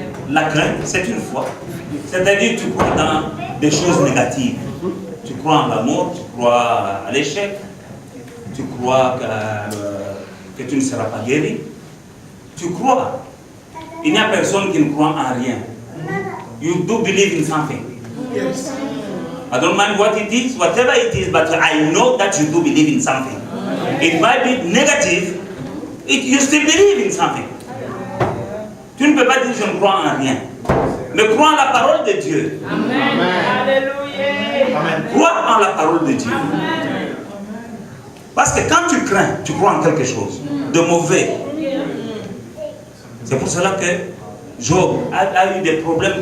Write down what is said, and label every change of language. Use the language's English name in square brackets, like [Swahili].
[French] La crainte, c'est une foi. C'est-à-dire, tu crois dans des choses négatives. Tu crois en l'amour, tu crois à l'échec, tu crois que tu ne seras pas guéri. Tu crois. Il n'y a personne qui ne croit en rien. [English] You do believe in something. Yes. I don't mind what it is, whatever it is, but I know that you do believe in something. It might be negative, you still believe in something. [French] Tu ne peux pas dire je ne crois en rien. Mais crois en la parole de Dieu. Amen. Alléluia. Amen. Crois en la parole de Dieu. Amen. Parce que quand tu crains, tu crois en quelque chose de mauvais. C'est pour cela que Job a eu des problèmes.